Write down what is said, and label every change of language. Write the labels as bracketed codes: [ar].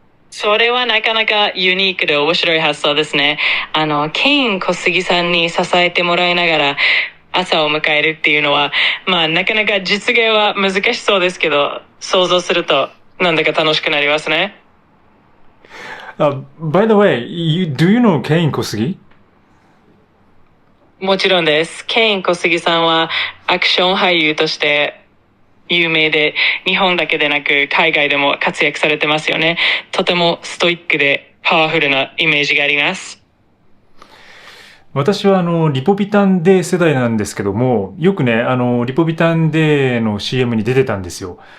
[ja] それはなかなかユニークで面白い発想ですね。ケイン小杉さんに支えてもらいながら朝を迎えるっていうのは、なかなか実現は難しそうですけど、想像するとなんだか楽しくなりますね。 [en] By the way, do you know Kein Kosugi? [ja] もちろんです。ケイン小杉さんはアクション俳優として有名で、日本だけでなく海外でも活躍されてますよね。とてもストイックでパワフルなイメージがあります。私はリポビタンデー世代なんですけども、よくね、リポビタンデーの CM に出てたんですよ。